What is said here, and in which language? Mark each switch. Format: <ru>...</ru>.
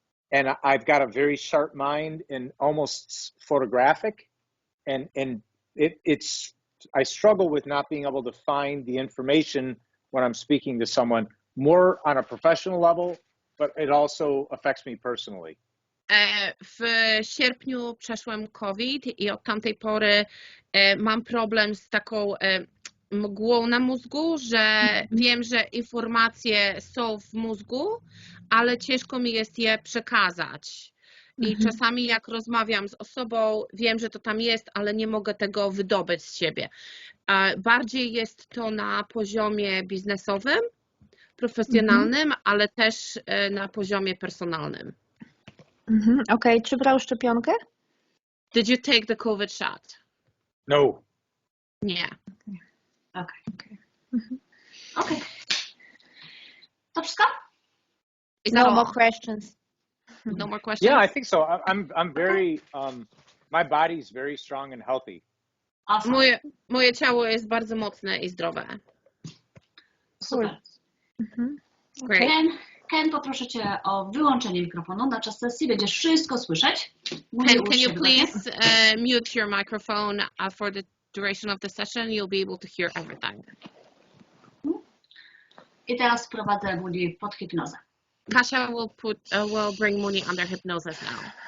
<en>And I've got a very sharp mind and almost photographic. And it's, I struggle with not being able to find the information when I'm speaking to someone more on a professional level, but it also affects me personally.</en> <pl>W sierpniu przeszłem COVID i od tamtej pory mam problem z taką mgłą na mózgu, że wiem, że informacje są w mózgu, ale ciężko mi jest je przekazać. I czasami jak rozmawiam z osobą, wiem, że to tam jest, ale nie mogę tego wydobyć z siebie. Bardziej jest to na poziomie biznesowym, profesjonalnym, ale też na poziomie personalnym. Okej, czy brał szczepionkę?</pl> <en>Did you take the COVID shot? No.</en> <pl>Nie.</pl> <en>Okay.</en> <pl>To wszystko?</pl> <en>No more questions. No more questions? Yeah, I think so. I'm very, my body's very strong and healthy. Awesome.</en> <pl>Moje ciało jest bardzo mocne i zdrowe. Super.</pl> <en>Great.</en> <pl>Ken, poproszę Cię o wyłączenie mikrofonu na czas sesji. Będziesz wszystko słyszeć.</pl> <en>Ken, can you please mute your microphone for the duration of the session? You'll be able to hear everything.</en> <pl>I teraz wprowadzę Muni pod hipnozę.</pl> <en>Kasia will bring Muni under hypnosis now.</en>